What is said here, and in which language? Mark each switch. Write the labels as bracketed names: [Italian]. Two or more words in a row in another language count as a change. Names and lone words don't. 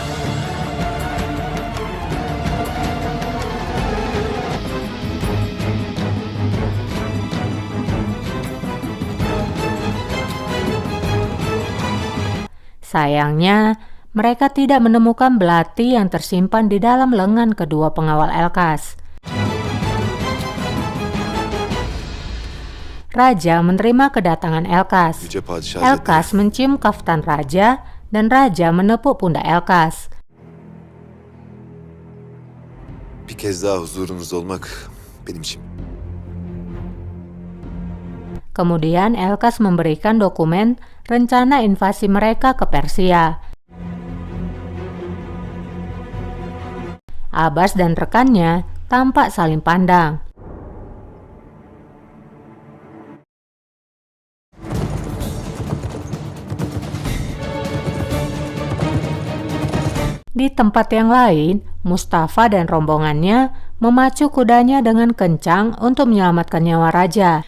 [Indonesian] Sayangnya, mereka tidak menemukan belati yang tersimpan di dalam lengan kedua pengawal Elkas. Raja menerima kedatangan Elkas. [Turkish] Yüce Padişah [Indonesian] Elkas mencium kaftan raja dan raja menepuk pundak Elkas. [Turkish] Bir kez daha huzurunuzda olmak benim için. [Indonesian] Kemudian Elkas memberikan dokumen rencana invasi mereka ke Persia. Abbas dan rekannya tampak saling pandang. Di tempat yang lain, Mustafa dan rombongannya memacu kudanya dengan kencang untuk menyelamatkan nyawa raja.